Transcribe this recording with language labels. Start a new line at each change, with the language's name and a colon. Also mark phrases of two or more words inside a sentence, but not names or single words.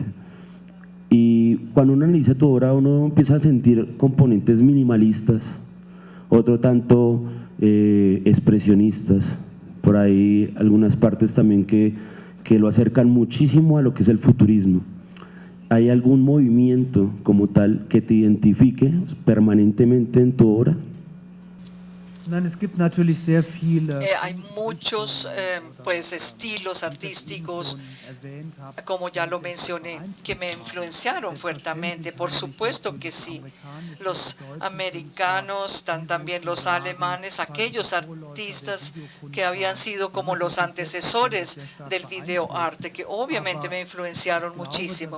Spanish: Y cuando uno analiza tu obra, uno empieza a sentir componentes minimalistas, otro tanto expresionistas, por ahí algunas partes también que lo acercan muchísimo a lo que es el futurismo. ¿Hay algún movimiento como tal que te identifique permanentemente en tu obra?
German: Nein, es gibt natürlich sehr viele.
Spanish: Hay muchos pues, estilos artísticos, como ya lo mencioné, que me influenciaron fuertemente. Por supuesto que sí. Los americanos, también los alemanes, aquellos artistas que habían sido como los antecesores del videoarte, que obviamente me influenciaron muchísimo.